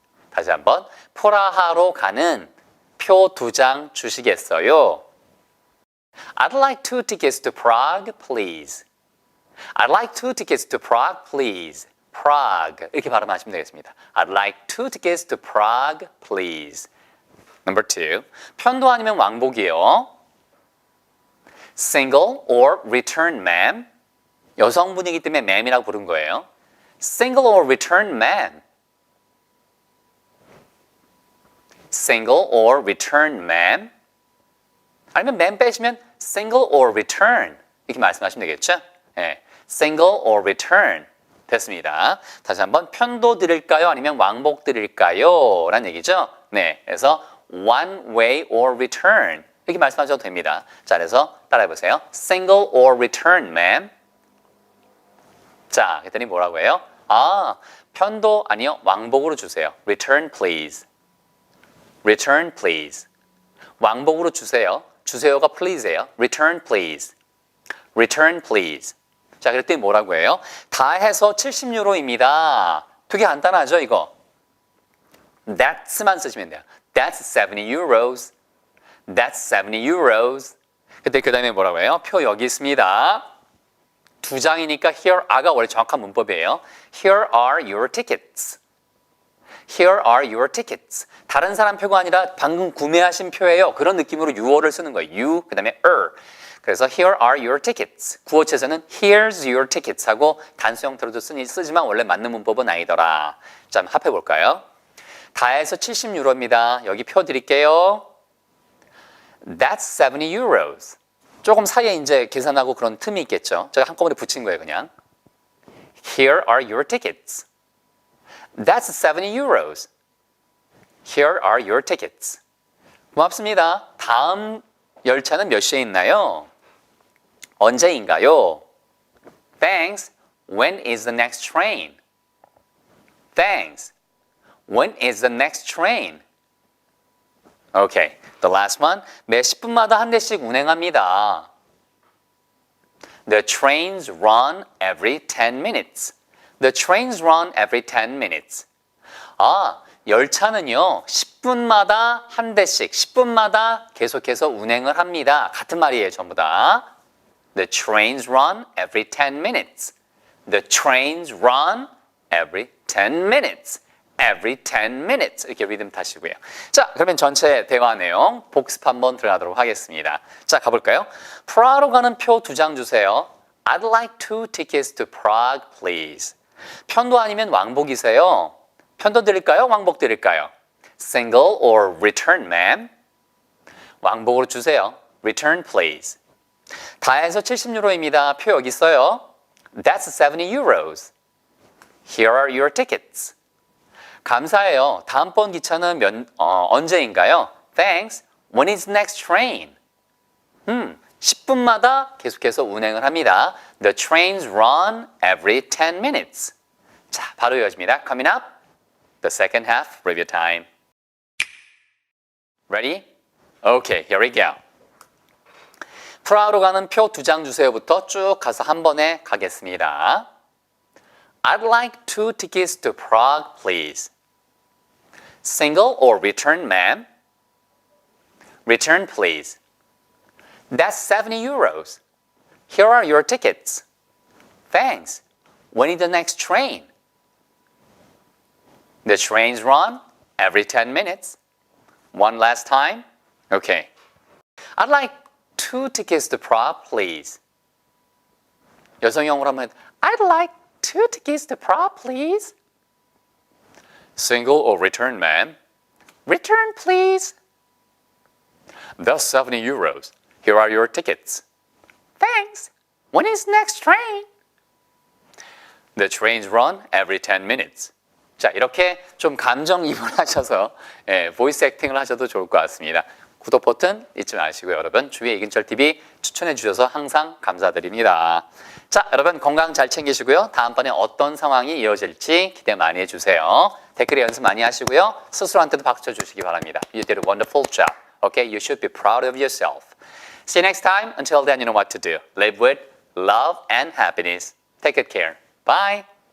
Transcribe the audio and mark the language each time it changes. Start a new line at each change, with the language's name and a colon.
Korean: 다시 한번. 프라하로 가는 표 2장 주시겠어요?
English: I'd like 2 tickets to Prague, please. I'd like 2 tickets to Prague, please. Prague.
Korean: 이렇게 발음하시면 되겠습니다.
English: I'd like 2 tickets to Prague, please. Number 2.
Korean: 편도 아니면 왕복이요.
English: Single or return, ma'am.
Korean: 여성분이기 때문에 ma'am이라고 부른 거예요.
English: Single or return, ma'am. Single or return, ma'am.
Korean: 아니면 ma'am 빼시면 single or return 이렇게 말씀하시면 되겠죠? 네.
English: Single or return
Korean: 됐습니다. 다시 한번 편도 드릴까요? 아니면 왕복 드릴까요? 라는 얘기죠. 네, 그래서
English: one way or return
Korean: 이렇게 말씀하셔도 됩니다. 자, 그래서 따라해보세요.
English: Single or return, ma'am.
Korean: 자, 그랬더니 뭐라고 해요? 아, 편도 아니요. 왕복으로 주세요.
English: Return, please. Return, please.
Korean: 왕복으로 주세요. 주세요가 please예요.
English: Return, please. Return, please.
Korean: 자, 그랬더니 뭐라고 해요? 다 해서 70유로입니다. 되게 간단하죠, 이거? Thats만 쓰시면 돼요.
English: That's 70 euros. That's 70 euros.
Korean: 그때 그 다음에 뭐라고 해요? 표 여기 있습니다. 두 장이니까 here are가 원래 정확한 문법이에요.
English: Here are your tickets. Here are your tickets.
Korean: 다른 사람 표가 아니라 방금 구매하신 표예요. 그런 느낌으로 you를 쓰는 거예요.
English: you,
Korean: 그 다음에 그래서
English: here are your tickets.
Korean: 구어체에서는
English: here's your tickets
Korean: 하고 단수 형태로도 쓰지만 원래 맞는 문법은 아니더라. 자, 한번 합해볼까요? 다 해서 70유로입니다. 여기 표 드릴게요.
English: That's 70 euros.
Korean: 조금 사이에 이제 계산하고 그런 틈이 있겠죠. 제가 한꺼번에 붙인 거예요, 그냥.
English: Here are your tickets. That's 70 euros. Here are your tickets.
Korean: 고맙습니다. 다음 열차는 몇 시에 있나요? 언제인가요?
English: Thanks. When is the next train? Thanks. When is the next train? Okay. The last one.
Korean: 매 10분마다 한 대씩 운행합니다.
English: The trains run every 10 minutes. The trains run every 10 minutes.
Korean: 아, 열차는요, 10분마다 한 대씩, 10분마다 계속해서 운행을 합니다. 같은 말이에요, 전부 다.
English: The trains run every 10 minutes. The trains run every 10 minutes. Every 10 minutes.
Korean: 이렇게 리듬 타시고요. 자, 그러면 전체 대화 내용 복습 한번 들어가도록 하겠습니다. 자, 가볼까요? 프라하로 가는 표 2장 주세요.
English: I'd like 2 tickets to Prague, please.
Korean: 편도 아니면 왕복이세요. 편도 드릴까요? 왕복 드릴까요?
English: Single or return, ma'am?
Korean: 왕복으로 주세요.
English: Return, please.
Korean: 다 해서 70유로입니다. 표 여기 있어요.
English: That's 70 euros. Here are your tickets.
Korean: 감사해요. 다음번 기차는 언제인가요?
English: Thanks. When is next train?
Korean: 10분마다 계속해서 운행을 합니다.
English: The trains run every 10 minutes.
Korean: 자, 바로 이어집니다.
English: Coming up, the second half, review time. Ready? Okay, here we go.
Korean: 프라하로 가는 표 2장 주세요부터 쭉 가서 한 번에 가겠습니다.
English: I'd like 2 tickets to Prague, please. Single or return, ma'am? Return, please. That's 70 euros. Here are your tickets. Thanks. When is the next train? The trains run every 10 minutes. One last time. Okay. I'd like 2 tickets to Prague, please.
Korean: 여성형으로 하면
English: I'd like 2 tickets to Prague, please. Single or return, ma'am? Return, please. That's 70 euros. Here are your tickets. Thanks. When is next train? The trains run every 10 minutes.
Korean: 자, 이렇게 좀 감정이입을 하셔서 보이스 액팅을 하셔도 좋을 것 같습니다. 구독 버튼 잊지 마시고요. 여러분, 주위에 이근철TV 추천해 주셔서 항상 감사드립니다. 자, 여러분 건강 잘 챙기시고요. 다음번에 어떤 상황이 이어질지 기대 많이 해주세요. 댓글에 연습 많이 하시고요. 스스로한테도 박수 쳐주시기 바랍니다.
English: You did a wonderful job. Okay, you should be proud of yourself. See you next time. Until then, you know what to do. Live with love and happiness. Take good care. Bye.